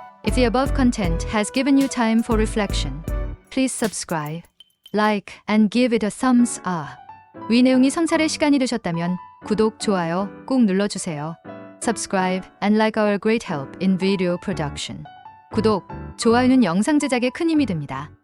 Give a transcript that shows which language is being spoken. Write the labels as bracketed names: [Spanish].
[English] If the above content has given you time for reflection, please subscribe, like, and give it a thumbs up. [Korean] 위 내용이 성찰의 시간이 되셨다면 구독, 좋아요 꼭 눌러주세요. [English] Subscribe and like our great help in video production. [Korean] 구독, 좋아요는 영상 제작에 큰 힘이 됩니다.